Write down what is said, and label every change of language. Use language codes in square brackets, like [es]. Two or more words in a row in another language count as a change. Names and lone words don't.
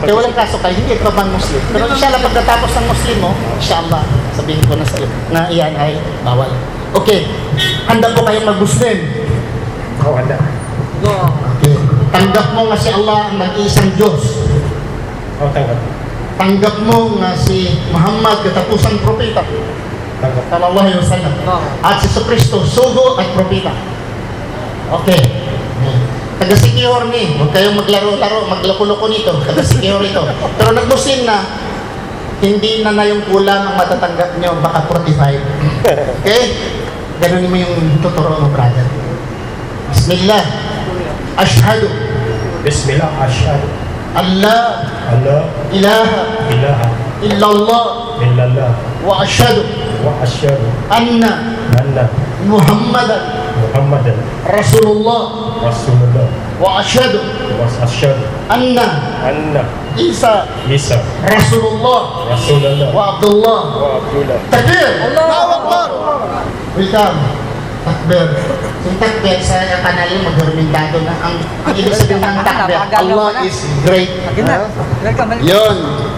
[tl] Kaya walang kaso kayo, hindi ka man Muslim. Pero inshallah, pagkatapos ng Muslim mo, inshallah, sabihin ko na sa iyo na iyan ay bawal. Okay, handa po kayong mag-Muslim. Oo, handa. Okay. Tanggap mo nga si Allah ang nag-iisang Diyos. Oo, tanggap. Tanggap mo nga si Muhammad, katapusang propeta. Tanggap. [ar] صلى الله عليه وسلم. [tl] At si Kristo, sugo at propeta. Okay. Taga-secure ni. Huwag kayong maglaro-laro, magloko-loko nito. Taga-secure ito. Pero nag-Muslim na, hindi na yung kulang ang matatanggap nyo, baka 45. Okay? Ganun mo yung tuturo mo, brother. [ar] بسم الله. أشهد. بسم الله، أشهد. Allah. Allah, Ilaha. ilaha, Illallah. illallah, وأشهد. وأشهد. Anna. Anna, Muhammadan. Muhammadan, Rasulullah. Rasulullah, وأشهد. وأشهد. Anna. Anna, Isa. Isa, Rasulullah. Rasulullah, وعبد الله. وعبد الله. تكبير! الله أكبر! Welcome. Takbir. [tl] Yung takbir sa kanal yung magdormintado na. Ang ibig sabihin ng takbir, [en] Allah is great. [tl] Welcome. Yun.